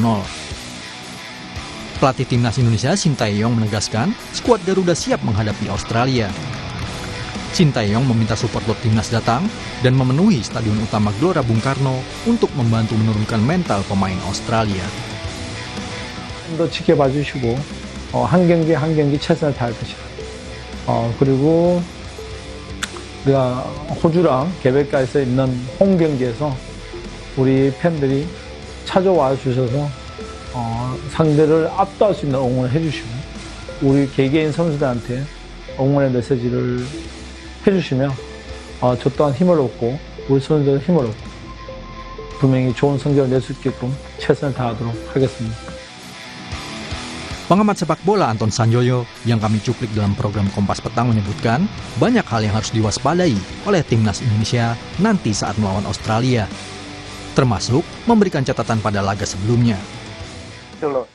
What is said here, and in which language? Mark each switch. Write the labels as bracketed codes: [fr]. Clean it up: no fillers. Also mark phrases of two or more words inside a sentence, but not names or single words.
[id] Pelatih timnas Indonesia Shin Tae-yong menegaskan skuad Garuda siap menghadapi Australia. Shin Tae-yong meminta supporter timnas datang dan memenuhi stadion utama Gelora Bung Karno untuk membantu menurunkan mental pemain Australia. [ko] 더 지켜봐 주시고 한 경기 한 경기 최선을 다할 것이다. 그리고 우리가 호주랑 개백가에서 있는 홈 경기에서 우리 팬들이 찾아와 주셔서 상대를 압도할 수 있는 응원을 해주시고 우리 개개인 선수들한테 응원의 메시지를 해주시면 저 또한 힘을 얻고 우리 선수들 힘을 얻고 분명히 좋은 성적을 낼 수 있게끔 최선을 다하도록 하겠습니다. [id] Pengamat sepak bola Anton Sanjoyo yang kami cuplik dalam program Kompas Petang menyebutkan banyak hal yang harus diwaspadai oleh timnas Indonesia nanti saat melawan Australia, termasuk memberikan catatan pada laga sebelumnya. Itu loh.